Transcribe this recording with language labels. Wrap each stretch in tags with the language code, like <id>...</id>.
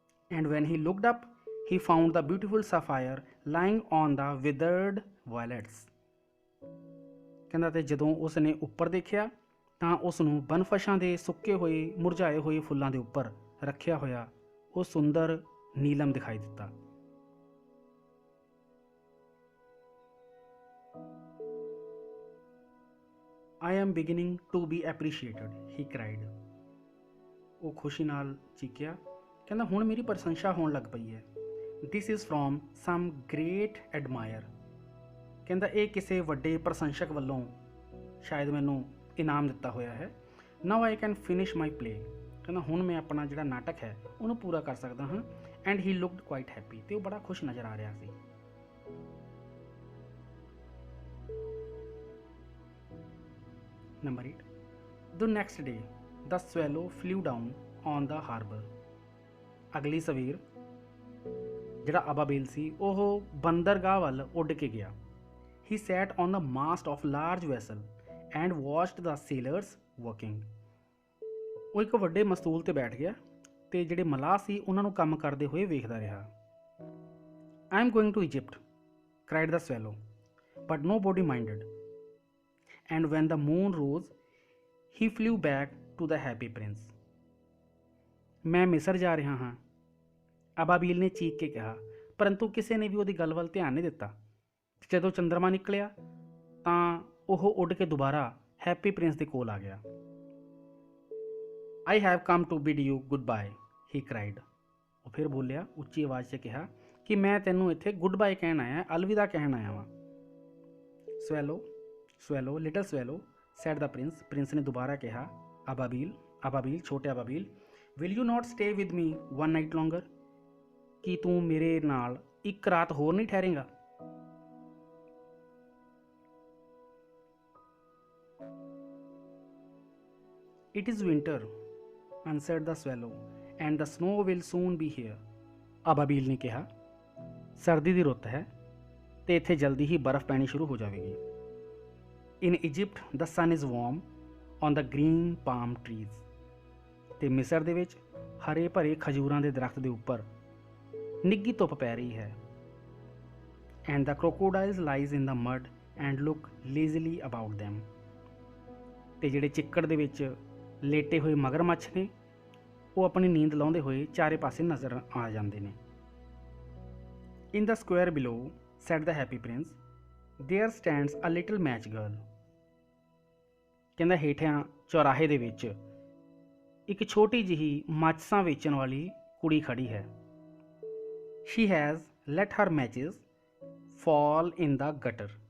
<en>And when he looked up, he found the beautiful sapphire lying on the withered violets.</en> <pa>ਕਹਿੰਦਾ ਤੇ ਜਦੋਂ ਉਸ ਨੇ ਉੱਪਰ ਦੇਖਿਆ ਤਾਂ ਉਸ ਨੂੰ ਬਨਫਸ਼ਾਂ ਦੇ ਸੁੱਕੇ ਹੋਏ ਮੁਰਝਾਏ ਹੋਏ ਫੁੱਲਾਂ ਦੇ ਉੱਪਰ ਰੱਖਿਆ ਹੋਇਆ ਉਹ ਸੁੰਦਰ ਨੀਲਮ ਦਿਖਾਈ ਦਿੱਤਾ।</pa> <en>I am beginning to be appreciated, he cried.</en> <pa>ਉਹ ਖੁਸ਼ੀ ਨਾਲ ਚੀਕਿਆ, ਕਹਿੰਦਾ ਹੁਣ ਮੇਰੀ ਪ੍ਰਸ਼ੰਸਾ ਹੋਣ ਲੱਗ ਪਈ ਹੈ।</pa> <en>This is from some great admirer.</en> <pa>ਕਹਿੰਦਾ ਇਹ ਕਿਸੇ ਵੱਡੇ ਪ੍ਰਸ਼ੰਸਕ ਵੱਲੋਂ ਸ਼ਾਇਦ ਮੈਨੂੰ ਇਨਾਮ ਦਿੱਤਾ ਹੋਇਆ ਹੈ।</pa> <en>Now I can finish my play.</en> <pa>ਕਹਿੰਦਾ ਹੁਣ ਮੈਂ ਆਪਣਾ ਜਿਹੜਾ ਨਾਟਕ ਹੈ ਉਹਨੂੰ ਪੂਰਾ ਕਰ ਸਕਦਾ ਹਾਂ।</pa> <en>And he looked quite happy.</en> <pa>ਤੇ ਉਹ ਬੜਾ ਖੁਸ਼ ਨਜ਼ਰ ਆ ਰਿਹਾ ਸੀ।</pa> <en>Number 8. The next day, the swallow flew down on the harbor.</en> <pa>ਅਗਲੀ ਸਵੇਰ ਜਿਹੜਾ ਅਬਾਬੀਲ ਸੀ ਉਹ ਬੰਦਰਗਾਹ ਵੱਲ ਉੱਡ ਕੇ ਗਿਆ।</pa> <en>He sat on the mast of large vessel and watched the sailors working.</en> <pa>ਉਹ ਇੱਕ ਵੱਡੇ ਮਸਤੂਲ ਤੇ ਬੈਠ ਗਿਆ ਤੇ ਜਿਹੜੇ ਮਲਾਹ ਸੀ ਉਹਨਾਂ ਨੂੰ ਕੰਮ ਕਰਦੇ ਹੋਏ ਵੇਖਦਾ ਰਿਹਾ।</pa> <en>I am going to Egypt, cried the swallow, but nobody minded. And when the moon rose, he flew back to the happy prince.</en> <pa>ਮੈਂ ਮਿਸਰ ਜਾ ਰਿਹਾ ਹਾਂ, ਅਬਾਬੀਲ ਨੇ ਚੀਕ ਕੇ ਕਿਹਾ, ਪਰੰਤੂ ਕਿਸੇ ਨੇ ਵੀ ਉਹਦੀ ਗੱਲ ਵੱਲ ਧਿਆਨ ਨਹੀਂ ਦਿੱਤਾ। ਜਦੋਂ ਚੰਦਰਮਾ ਨਿਕਲਿਆ ਤਾਂ ਉਹ ਉੱਡ ਕੇ ਦੁਬਾਰਾ ਹੈਪੀ ਪ੍ਰਿੰਸ ਦੇ ਕੋਲ ਆ ਗਿਆ।</pa> <en>I have come to bid you goodbye, he cried.</en> <pa>ਉਹ ਫਿਰ ਬੋਲਿਆ, ਉੱਚੀ ਆਵਾਜ਼ 'ਚ ਕਿਹਾ ਕਿ ਮੈਂ ਤੈਨੂੰ ਇੱਥੇ ਗੁੱਡ ਬਾਏ ਕਹਿਣ ਆਇਆ, ਅਲਵਿਦਾ ਕਹਿਣ ਆਇਆ ਵਾਂ।</pa> <en>Swallow, swallow, little swallow, said the prince.</en> <pa>Prince ਨੇ ਦੁਬਾਰਾ ਕਿਹਾ, ਅਬਾਬੀਲ, ਛੋਟੇ ਅਬਾਬੀਲ,</pa> <en>will you not stay with me one night longer?</en> <pa>ਕੀ ਤੂੰ ਮੇਰੇ ਨਾਲ ਇੱਕ ਰਾਤ ਹੋਰ ਨਹੀਂ ਠਹਿਰੇਂਗਾ?</pa> <en>It is winter, answered the swallow, and the snow will soon be here.</en> <pa>ਅਬਾਬੀਲ ਨੇ ਕਿਹਾ, ਸਰਦੀ ਦੀ ਰੁੱਤ ਹੈ ਤੇ ਇੱਥੇ ਜਲਦੀ ਹੀ ਬਰਫ਼ ਪੈਣੀ ਸ਼ੁਰੂ ਹੋ ਜਾਵੇਗੀ।</pa> <en>In Egypt, the sun is warm on the green palm trees.</en> <pa>ਤੇ ਮਿਸਰ ਦੇ ਵਿੱਚ ਹਰੇ ਭਰੇ ਖਜੂਰਾਂ ਦੇ ਦਰਖਤ ਦੇ ਉੱਪਰ ਨਿੱਘੀ ਧੁੱਪ ਪੈ ਰਹੀ ਹੈ।</pa> <en>And the crocodiles lies in the mud and look lazily about them.</en> <pa>ਤੇ ਜਿਹੜੇ ਚਿੱਕੜ ਦੇ ਵਿੱਚ ਲੇਟੇ ਹੋਏ ਮਗਰਮੱਛ ਨੇ ਉਹ ਆਪਣੀ ਨੀਂਦ ਲਾਉਂਦੇ ਹੋਏ ਚਾਰੇ ਪਾਸੇ ਨਜ਼ਰ ਆ ਜਾਂਦੇ ਨੇ।</pa> <en>In the square below, said the happy prince, there stands a little match girl.</en> <pa>ਕਹਿੰਦਾ ਹੇਠਾਂ ਚੌਰਾਹੇ ਦੇ ਵਿੱਚ ਇੱਕ ਛੋਟੀ ਜਿਹੀ ਮਾਚਿਸਾਂ ਵੇਚਣ ਵਾਲੀ ਕੁੜੀ ਖੜੀ ਹੈ।</pa> <en>She has let her matches fall in the gutter.</en>